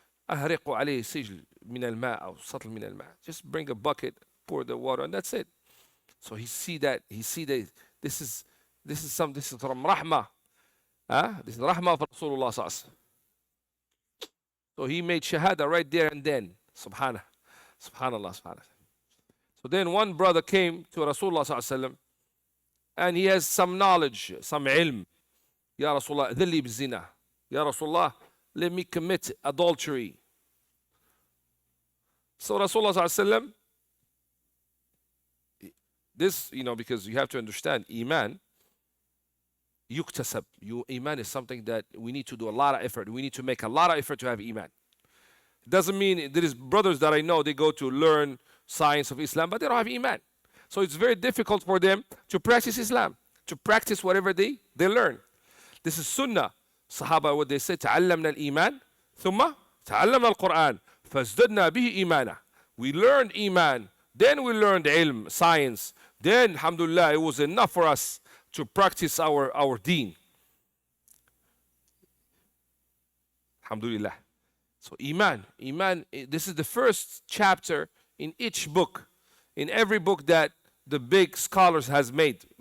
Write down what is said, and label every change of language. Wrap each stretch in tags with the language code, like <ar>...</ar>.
<ar>أهرقوا عليه سجل من الماء أو سطل من الماء.</ar> <en>Just bring a bucket, pour the water, and that's it. So he see that this is from rahmah. This is rahmah of Rasulullah sallallahu alaihi wasallam. So he made shahada right there and then. Subhanallah. So then one brother came to Rasulullah sallallahu alaihi wasallam, and he has some knowledge, some ilm.</en> <ar>Ya Rasulullah, dhilli bizina.</ar> <en>Ya Rasulullah, let me commit adultery. So Rasulullah sallallahu alaihi wasallam, this, because you have to understand, iman,</en> <ar>yuktasab.</ar> <en>Iman is something that we need to do a lot of effort. We need to make a lot of effort to have iman. It doesn't mean, there is brothers that I know, they go to learn science of Islam, but they don't have iman. So it's very difficult for them to practice Islam, to practice whatever they learn. This is sunnah. Sahaba, what they say,</en> <ar>تعلمنا الإيمان ثم تعلمنا القرآن فازددنا به إيمانا.</ar> <en>We learned iman, Then we learned ilm, science. Then, alhamdulillah, it was enough for us to practice our deen. Alhamdulillah. So Iman, this is the first chapter in each book, in every book that the big scholars has made.</en>